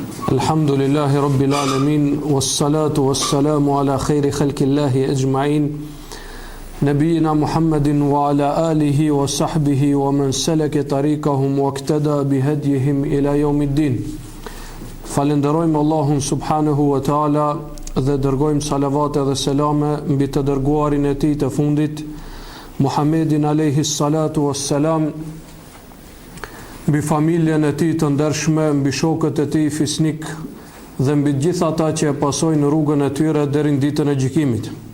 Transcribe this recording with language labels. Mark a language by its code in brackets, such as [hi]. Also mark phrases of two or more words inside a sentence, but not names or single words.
[ar] الحمد لله رب العالمين والصلاة والسلام على خير خلق الله أجمعين نبينا محمد وعلى آله وصحبه ومن سلك طريقهم واقتدى بهداهم إلى يوم الدين. [sq] Falenderojmë Allahun [ar] سبحانه وتعالى [sq] dhe dërgojmë salavate dhe selame mbi të dërguarin e tij të fundit, Muhammedin [ar] عليه الصلاة والسلام, [sq] mbi familjen e tij të ndershme, mbi shokët e tij fisnik dhe mbi gjithë ata që e pasojnë rrugën e tyre deri në ditën e gjykimit.